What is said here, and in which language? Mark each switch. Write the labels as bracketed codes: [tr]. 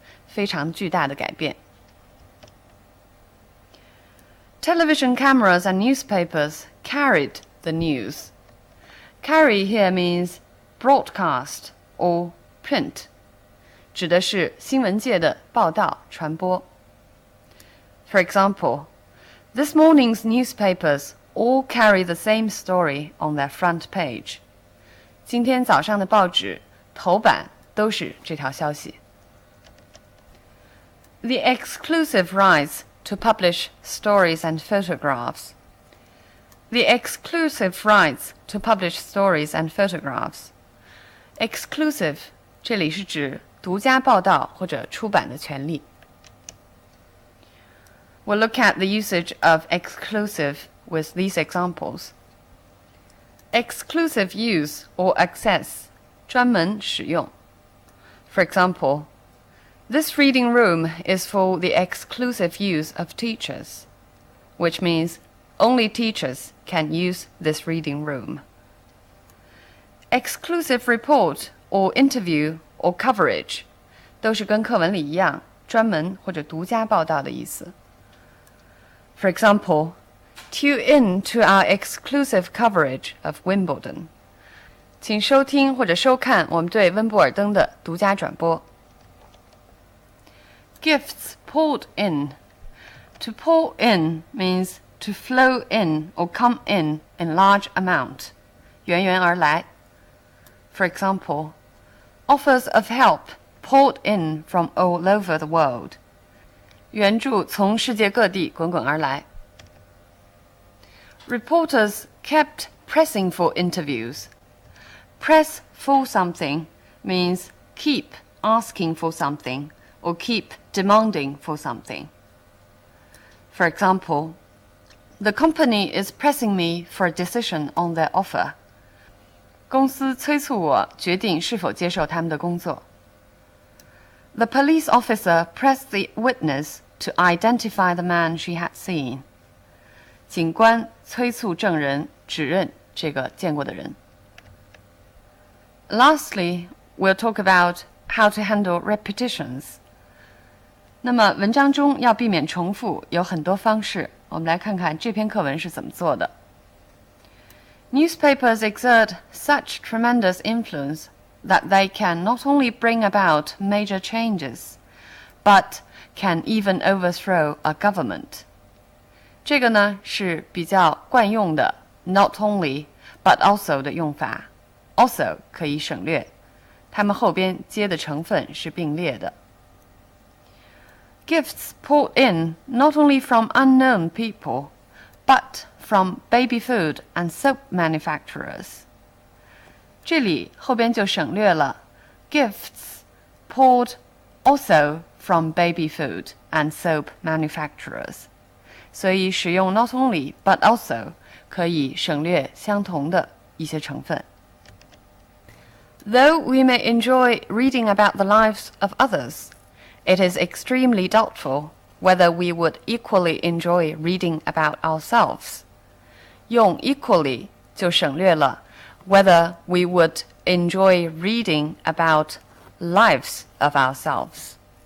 [zh] 非常巨大的改变。 [en] Television cameras and newspapers carried the news. Carry here means broadcast or print. [zh] 指的是新闻界的报道传播。 [en] For example, this morning's newspapers all carry the same story on their front page. [zh] 今天早上的报纸头版都是这条消息。 [en] The exclusive rights to publish stories and photographs. The exclusive rights to publish stories and photographs. [zh] Exclusive 这里是指独家报道或者出版的权利。 [en] We'll look at the usage of exclusive with these examples. Exclusive use or access [zh] 专门使用。 [en] For example, this reading room is for the exclusive use of teachers, which means only teachers can use this reading room. Exclusive report or interview or coverage [zh] 都是跟课文里一样，专门或者独家报道的意思。 [en] For example, tune in to our exclusive coverage of Wimbledon. [zh] 请收听或者收看我们对温布尔登的独家转播。 [en] Gifts poured in. To pour in means to flow in or come in large amount. [zh] 源源而来。 [en] For example, offers of help poured in from all over the world. [zh] 援助从世界各地滚滚而来。 [en] Reporters kept pressing for interviews. Press for something means keep asking for something or keep demanding for something. For example, the company is pressing me for a decision on their offer. [zh] 公司催促我决定是否接受他们的工作。 [en] The police officer pressed the witness to identify the man she had seen. [zh] 警官催促证人指认这个见过的人。 [en] Lastly, we'll talk about how to handle repetitions. [zh] 那么文章中要避免重复有很多方式，我们来看看这篇课文是怎么做的。 [en] Newspapers exert such tremendous influence that they can not only bring about major changes, but can even overthrow a government. [zh] 这个呢是比较惯用的 [en] not only but also [zh] 的用法 also 可以省略，它们后边接的成分是并列的。 [en] Gifts poured in not only from unknown people, but from baby food and soap manufacturers. [zh] 这里后边就省略了 [en] gifts poured also from baby food and soap manufacturers. [zh] 所以使用 [en] not only but also [zh] 可以省略相同的一些成分。 [en] Though we may enjoy reading about the lives of others, it is extremely doubtful whether we would equally enjoy reading about ourselves. [zh] 用 [en] equally [zh] 就省略了 [en] whether we would enjoy reading about lives of ourselves.